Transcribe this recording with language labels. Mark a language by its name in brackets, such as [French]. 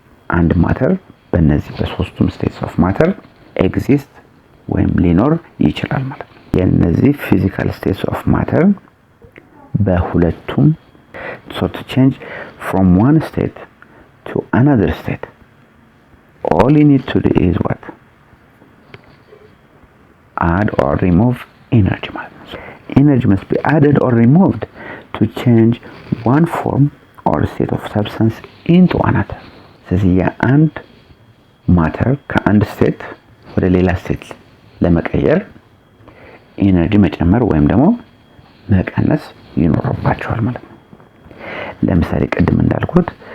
[Amharic] አንድ ማተር በእነዚህ በሶስቱም ስቴትስ ኦፍ ማተር ኤግዚስት ወይም ሊኖር ይችላል ማለት ነው። የእነዚህ ፊዚካል ስቴትስ ኦፍ ማተር በሁለቱም [English] so to change from one state to another state, all you need to do is what? Add or remove energy. Energy must be added or removed to change one form or state of substance into another. [Amharic] ስለዚህ የአንድ ማተር ከአንድ ስቴት ወደ ሌላ ስቴት ለመቀየር ኢነርጂ መጨመር ወይም ደግሞ መቀነስ ይኖርባቸዋል ማለት ነው። ለምሳሌ ቅድም እንዳልኩት